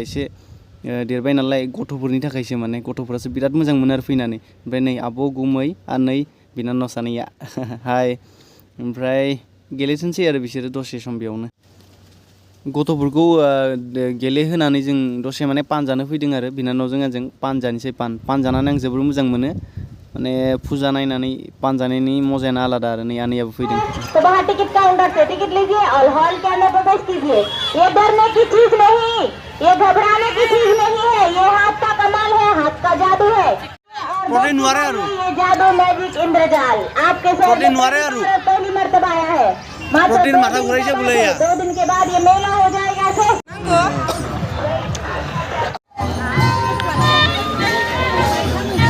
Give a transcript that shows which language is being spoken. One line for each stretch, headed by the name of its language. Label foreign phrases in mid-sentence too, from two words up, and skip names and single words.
Bodo: एसे देरबाय नालाय गथ'फोरनि थाखायसो माने गथ'फोरासो बिराद मोजां मोनो आरो फैनानै ओमफ्राय नै आब' गुमै आनै बिनानाव सानैया हाय ओमफ्राय गेलेथोंसै आरो बिसोरो दसे सम बेयावनो गथ'फोरखौ गेलेहोनानै जों दसे माने पान जानो फैदों आरो बिनानावजों आंजों पान जानोसै पान जानानै आं जोबोर मोजां मोनो माने फुजा नायनानै पान जानायनि मजायानो आलादा आरो नै आनैयाबो फैदों
Hindi: तो वहाँ टिकट काउंटर से टिकट लीजिए और हॉल के अंदर प्रवेश कीजिए ये डरने की चीज नहीं ये घबराने की चीज नहीं है ये हाथ का कमाल है हाथ का जादू है ये जादू मैजिक इंद्रजाल आपके पहली मर्तबा आया है मात्र 2 दिन के बाद ये मेला हो जाएगा